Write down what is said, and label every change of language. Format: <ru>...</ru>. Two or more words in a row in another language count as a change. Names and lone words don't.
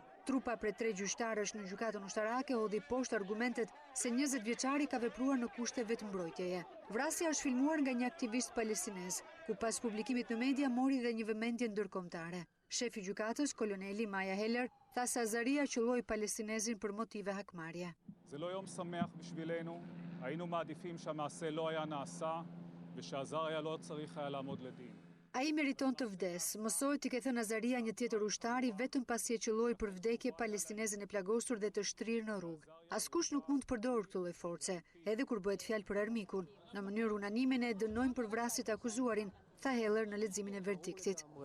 <sq>Trupa prej 3 gjyqtarësh në gjykatën ushtarake hodhi poshtë argumentet se 20 vjeçari ka vepruar në kushte vetëmbrojtjeje. Vrasja është filmuar nga një aktivist palestinez, ku pas publikimit në media mori dhe një vëmendje ndërkombëtare. Shefi i gjykatës, koloneli Maya Heller, tha se Azaria qelloi palestinezin për motive hakmarrje.</sq> <he>זה לא יום שמח בשבילנו, היינו מעדיפים שהמעשה לא היה נעשה ושעזריה לא צריך היה לעמוד לדין.</he> <sq>Ai meriton të vdes, mësoi t'i ketë thënë Azaria një tjetër ushtari vetëm pasi e qelloi për vdekje palestinezën e plagosur dhe të shtrirë në rrugë. Askush nuk mund të përdorë këtë lloj force, edhe kur bëhet fjalë për armikun. Në mënyrë unanime ne dënojmë për vrasje të akuzuarin, tha Heller në leximin e verdiktit.</sq>